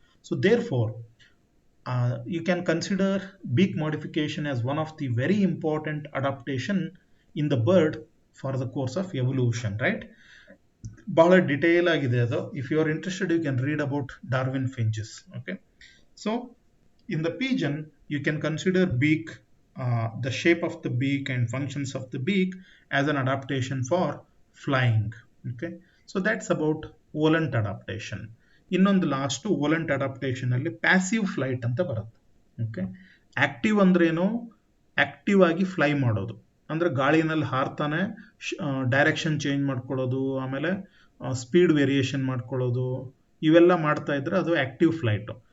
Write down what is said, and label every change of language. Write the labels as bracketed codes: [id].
[en] So therefore you can consider beak modification as one of the very important adaptation in the bird for the course of evolution, right? [kn] ಬಹಳ detail ಆಗಿದೆ ಅದು. [en] If you are interested you can read about Darwin finches. Okay, so in the pigeon you can consider beak, the shape of the beak and functions of the beak as an adaptation for flying. Okay, so that's about volant adaptation. [kn] ಇನ್ನೊಂದು last ವೋಲೆಂಟ್ adaptation ಅಲ್ಲಿ passive flight ಅಂತ ಬರುತ್ತೆ. Okay, active ಅಂದ್ರೇನು, active ಆಗಿ fly ಮಾಡೋದು ಅಂದ್ರೆ ಗಾಳಿನಲ್ಲಿ ಹಾರ್ತಾನೆ, direction change ಮಾಡ್ಕೊಳ್ಳೋದು, ಆಮೇಲೆ ಸ್ಪೀಡ್ ವೇರಿಯೇಷನ್ ಮಾಡ್ಕೊಳ್ಳೋದು, ಇವೆಲ್ಲ ಮಾಡ್ತಾ ಇದ್ರೆ ಅದು ಆಕ್ಟಿವ್ ಫ್ಲೈಟು.